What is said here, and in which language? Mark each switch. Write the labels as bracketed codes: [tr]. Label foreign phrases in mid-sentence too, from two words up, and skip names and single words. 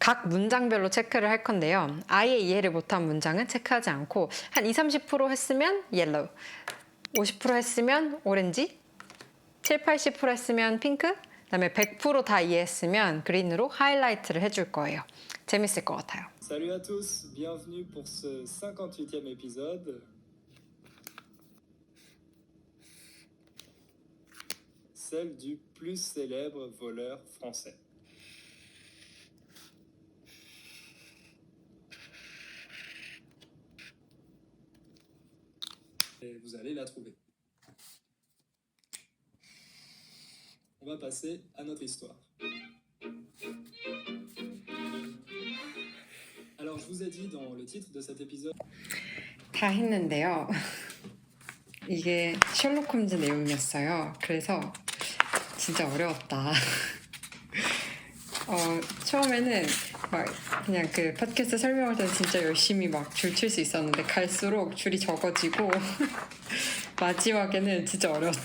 [ko] 각 문장별로 체크를 할 건데요. 아예 이해를 못한 문장은 체크하지 않고 한 20-30% 했으면 옐로우, 50% 했으면 오렌지, 70-80% 했으면 핑크, 그다음에 100%다 이해했으면 그린으로 하이라이트를 해줄 거예요. 재밌을 것 같아요. [fr] Salut à tous, bienvenue pour ce 58e épisode. Celle du plus célèbre voleur français. Et vous allez la trouver. On va passer à notre histoire. Alors, je vous ai dit dans le titre de cet épisode [ko] 다 했는데요. 이게 셜록 홈즈 내용이었어요. 그래서 진짜 어려웠다. 처음에는 막 그냥 그 팟캐스트 설명할 때는 진짜 열심히 막 줄 칠 수 있었는데 갈수록 줄이 적어지고 마지막에는 진짜 어려웠다.